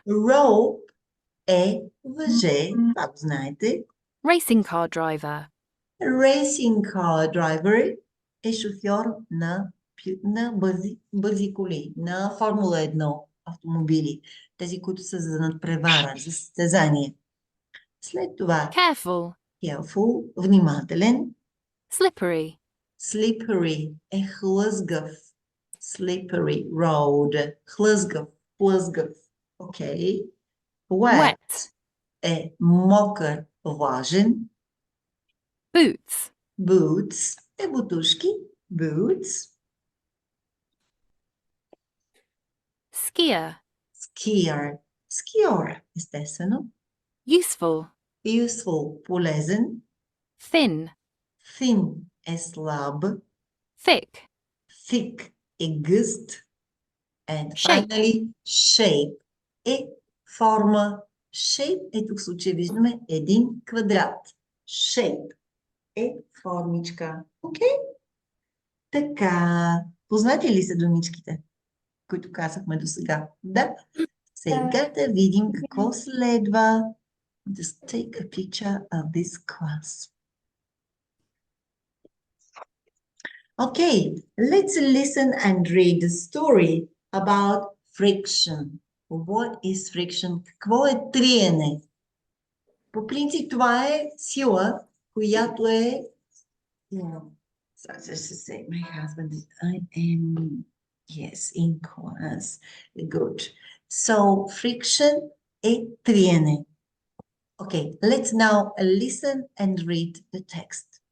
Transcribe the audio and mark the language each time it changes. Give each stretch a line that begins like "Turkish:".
Bulgarian: Rope е въже, това го знаете.
English: Racing car driver.
Bulgarian: Racing car driver е шофьор на бързи коли, на Формула 1 автомобили. Тези, които са за надпревара, за състезание. След това
English: Careful.
Bulgarian: careful, внимателен.
English: Slippery.
Bulgarian: Slippery е хлъзгав. Slippery road. Хлъзгав. Окей. Wet е мокър, влажен.
English: Boots.
Bulgarian: Boots е бутушки.
English: Boots. Skier.
Bulgarian: Skier, естествено.
English: Useful.
Bulgarian: Useful, полезен.
English: Thin.
Bulgarian: Thin е слаб.
English: Thick.
Bulgarian: Thick е гъст.
English: And Shape.
Bulgarian: finally, shape е форма. Shape е тук в случая виждаме един квадрат. Shape е формичка. Окей? Така, познати ли са думичките, които казахме до сега? Да. Сега да видим какво следва.
English: Just take a picture of this class. Okay, let's listen and read the story about friction. What is friction?
Bulgarian: Какво е триене? По принцип това е сила, която е...
English: So just to say, my husband, I am, yes, in class. Good.
Bulgarian: So friction е триене.
English: Okay, let's now listen and read the text.